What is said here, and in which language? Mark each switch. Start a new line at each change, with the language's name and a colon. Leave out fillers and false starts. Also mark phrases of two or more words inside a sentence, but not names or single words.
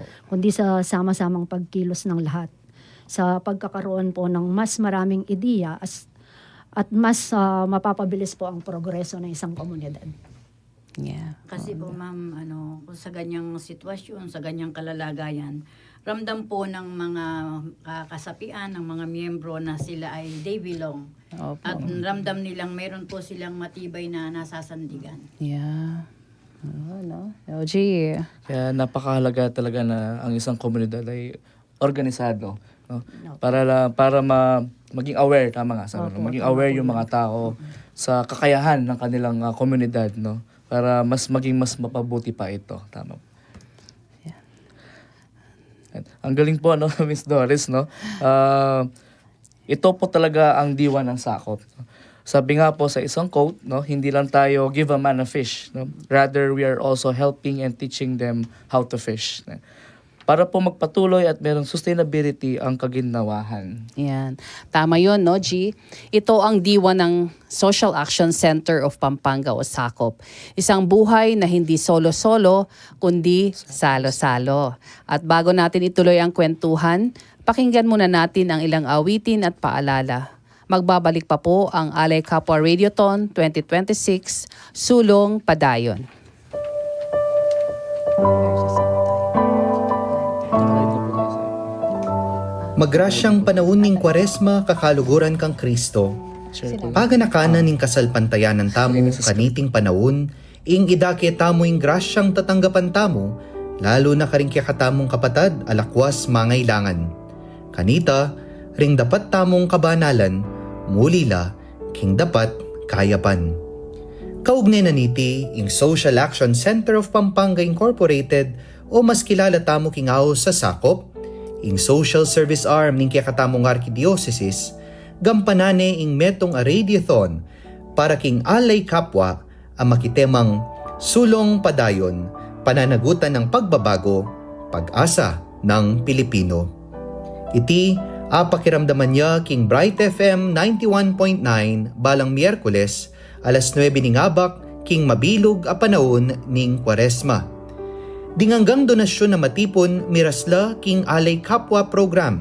Filipino: Kundi sa sama-samang pagkilos ng lahat. Sa pagkakaroon po ng mas maraming ideya at mas mapapabilis po ang progreso ng isang komunidad. Yeah. Kasi po ma'am, kung sa ganyang sitwasyon, sa ganyang kalalagayan, ramdam po ng mga kasapian, ng mga miyembro na sila ay
English: they belong.
Filipino: Opo. At ramdam nilang mayroon po silang matibay na nasasandigan. Yeah. LG. Kaya napakahalaga talaga na ang isang komunidad ay organisado, no? Para maging aware, tama nga sabi, no? Maging aware yung mga tao sa kakayahan ng kanilang komunidad, no? Para maging mas mapabuti pa ito, tama. Ang galing po Miss Doris, no? Ito po talaga ang diwa ng sakop. Sabi nga po sa isang quote, no, hindi lang tayo
English: give a man a fish,
Filipino: no?
English: Rather we are also helping and teaching them how to fish.
Filipino: Para po magpatuloy at merong sustainability ang kaginhawahan. Yan. Tama yun, no, G? Ito ang diwa ng Social Action Center of Pampanga o SACOP. Isang buhay na hindi solo-solo, kundi salo-salo. At bago natin ituloy ang kwentuhan, pakinggan muna natin ang ilang awitin at paalala. Magbabalik pa po ang Alay Kapwa Radiothon 2026, Sulong Padayon.
Pampanga: Magrasyang panahon ning Kwaresma kakaluguran kang Kristo. Paganakanan ning kasalpantayanan tamo kaniting panahon, ing idake tamo ing grasyang tatanggapan tamo, lalo na karingkya katamong kapatad alakwas mangailangan. Kanita, ring dapat tamong kabanalan, mulila, king dapat kayapan. Kaugnay na niti, ing Social Action Center of Pampanga Incorporated o mas kilala tamo kingaw sa SACOP, ing
English: social service arm
Pampanga: ning kakatamong Archdiocese, gampanane ing metong a radiothon para king alay kapwa ang makitemang sulong padayon,
Filipino: pananagutan ng pagbabago, pag-asa ng Pilipino.
Pampanga: Iti pakiramdaman niya king Bright FM 91.9 balang Miyerkules alas 9 ning abak king mabilog a panahon ning Kwaresma. Dinganggang donasyon na matipon mirasla king Alay Kapwa program.